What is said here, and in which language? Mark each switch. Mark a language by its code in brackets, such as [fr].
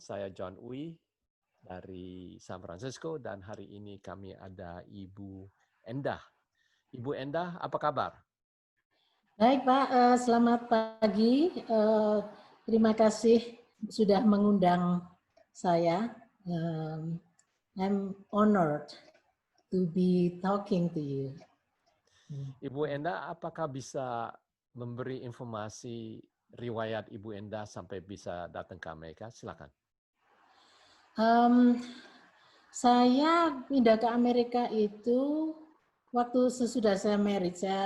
[id] Saya John Uy dari San Francisco dan hari ini kami ada Ibu Endah. Ibu Endah, apa kabar? Baik Pak, selamat pagi. Terima kasih sudah mengundang saya. [en] I'm honored to be talking to you. [id] Ibu Endah, apakah bisa memberi informasi riwayat Ibu Endah sampai bisa datang ke Amerika? Silakan. Saya pindah ke Amerika itu waktu sesudah saya married.